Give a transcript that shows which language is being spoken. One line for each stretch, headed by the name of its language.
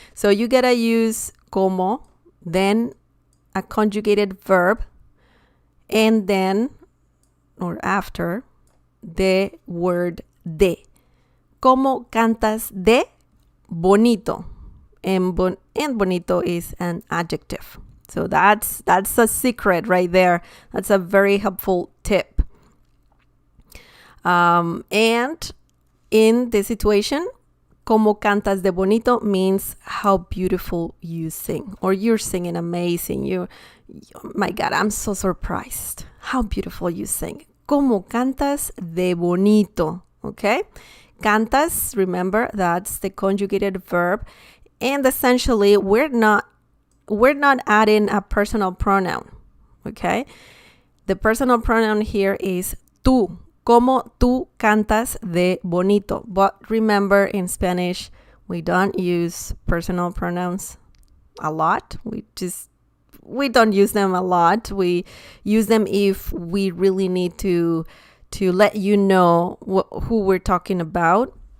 English: So you gotta use como, then a conjugated verb, and then, or after, the word de.
Spanish: ¿Cómo cantas de bonito?
English: And bonito is an adjective. So that's a secret right there. That's a very helpful tip. And in this situation,
Spanish: ¿Cómo cantas de bonito?
English: Means how beautiful you sing, or you're singing amazing. My God, I'm so surprised. How beautiful you sing.
Spanish: ¿Cómo cantas de bonito?
English: Okay? Cantas, remember, that's the conjugated verb. And essentially, we're not adding a personal pronoun. Okay? The personal pronoun here is tú.
Spanish: ¿Cómo tú cantas de bonito?
English: But remember, in Spanish, we don't use personal pronouns a lot. We don't use them a lot. We use them if we really need to let you know who we're talking about.